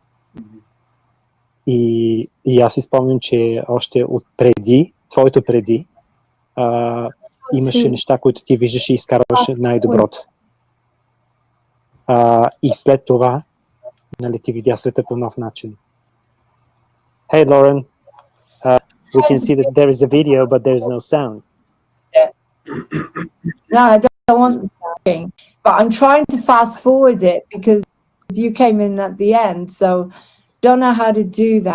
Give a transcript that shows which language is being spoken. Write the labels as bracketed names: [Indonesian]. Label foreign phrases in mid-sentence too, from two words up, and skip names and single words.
[Bulgarian] И аз си спомням, че още от преди, твоето преди, имаше неща, които ти виждаш и изкарваше най-доброто. И след това, нали, ти видя света по нов начин. [English] Hey, Lauren, we can see that there is a video, but there is no sound. No, I don't want the talking, but I'm trying to fast forward it because you came in at the end, so don't know how to do that.